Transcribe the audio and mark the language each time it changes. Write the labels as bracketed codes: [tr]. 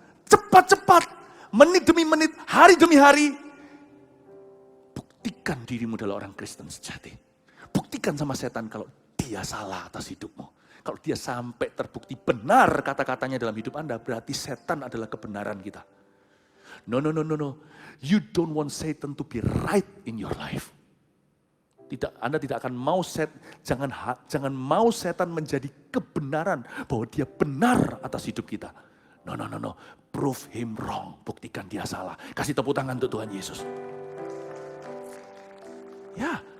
[id] Cepat-cepat, menit demi menit, hari demi hari. Buktikan dirimu adalah orang Kristen sejati. Buktikan sama setan kalau dia salah atas hidupmu. Kalau dia sampai terbukti benar kata-katanya dalam hidup Anda, berarti setan adalah kebenaran kita. [en] No. You don't want Satan to be right in your life. [id] Anda tidak akan mau jangan mau setan menjadi kebenaran bahwa dia benar atas hidup kita. [en] No. Prove him wrong. [id] Buktikan dia salah. Kasih tepuk tangan untuk Tuhan Yesus. Ya.